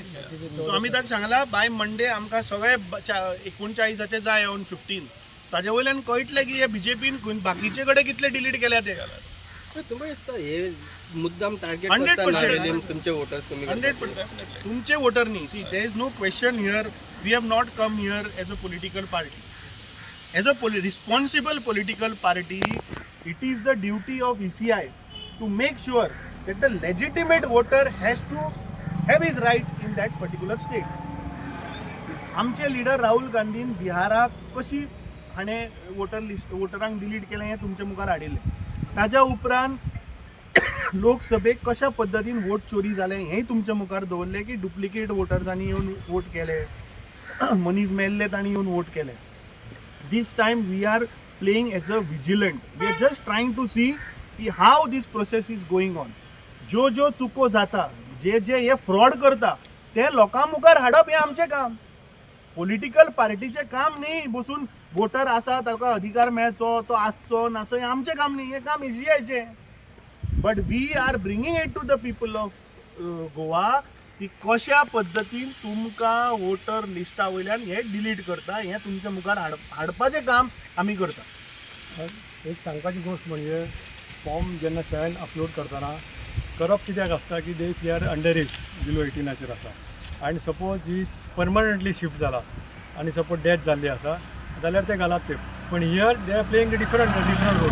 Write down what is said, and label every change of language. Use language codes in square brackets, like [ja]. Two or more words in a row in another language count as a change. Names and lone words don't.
[kok] सो आमी ताका सांगला [en] by Monday [kok] आमकां सगळे 39चे जाय ऑन 15. ताजे वयल्यान कळटलें की हे BJPन बाकीचे कडेन कितले डिलीट केल्या ते. तुमकां दिसता हे मुद्दाम टार्गेट 100% तुमचे वोटर्स कमी 100% तुमचे वोटर न्ही. [en] So there is no question here. We have not come here as a political party. As a responsible political party, it is the duty of ECI to make sure that the legitimate voter has to have his right in that particular state. [kok] आमचे लीडर राहुल गांधीन बिहाराक कशी हाणें वोटरांक डिलीट केलें हें तुमच्या मुखार हाडिल्लें. ताज्या उपरांत लोकसभेक कशा पद्दतीन वोट चोरी जालें हेंय तुमच्या मुखार दवरलें की डुप्लिकेट वोटर्सांनी येवन वोट केले, मनीस मेल्ले तांणी येवन वोट केले. [en] This time we are playing as a vigilant. We are just trying to see how this process is going on. [kok] जो चुको जाता, जे हे फ्रॉड करता ते लोकां मुखार हाडप हें आमचें काम. [en] political party [kok] काम न्ही बसून वोटर आसा ताका अधिकार मेळचो तो आसचो नाचो हें आमचें काम न्ही. हें काम ECIचें. [en] But we are bringing it to the people of Goa [kok] की कशा पद्दतीन तुमकां [en] voter list [kok] वयल्यान हे डिलीट करता हें तुमच्या मुखार हाडपाचें काम आमी करता. एक सांगपाची गोष्ट म्हणजे फॉर्म जेन्ना 7 अपलोड करतना करप कित्याक आसता की [en] they are under age below 18 [kok] आसा आनी सपोज ही [en] permanently shift [kok] जाला आनी सपोज डेथ जाल्ली आसा जाल्यार ते घालात ते पण [en] here they are playing the different role.